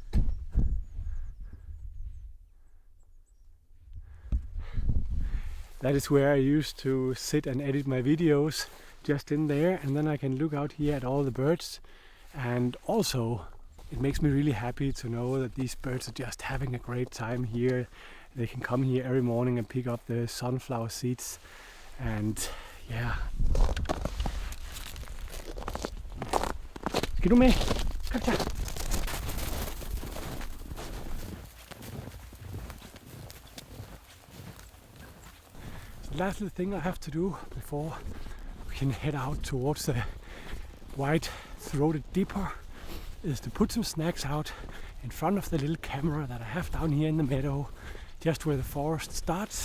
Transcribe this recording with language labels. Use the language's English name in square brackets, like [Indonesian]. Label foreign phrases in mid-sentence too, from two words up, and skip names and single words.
[English] That is where I used to sit and edit my videos, just in there, and then I can look out here at all the birds. And also it makes me really happy to know that these birds are just having a great time here. They can come here every morning and pick up the sunflower seeds, and yeah. [Norwegian] Skal du med? Kom så. [English] The last little thing I have to do before we can head out towards the white-throated Dipper is to put some snacks out in front of the little camera that I have down here in the meadow, just where the forest starts.